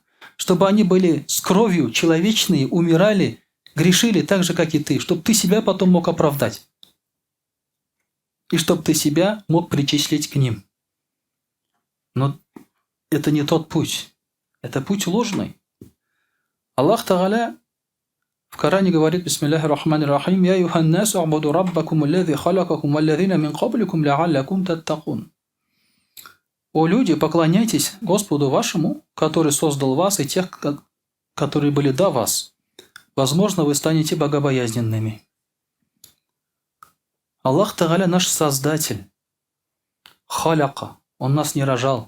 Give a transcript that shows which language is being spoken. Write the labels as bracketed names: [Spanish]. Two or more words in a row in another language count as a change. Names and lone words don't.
[Russian] Чтобы они были с кровью, человечные, умирали, грешили так же, как и ты. Чтобы ты себя потом мог оправдать. И чтобы ты себя мог причислить к ним. Но это не тот путь. Это путь ложный. Аллах Тааля в Коране говорит: [Arabic] بسم الله الرحمن الرحيم يا أيها الناس اعبدوا ربكم الذي خلقكم والذين من قبلكم لعلكم تتقون. [Russian] О люди, поклоняйтесь Господу вашему, который создал вас, и тех, которые были до вас. Возможно, вы станете богобоязненными. Аллах Тааля наш Создатель. Халяка. Он нас не рожал.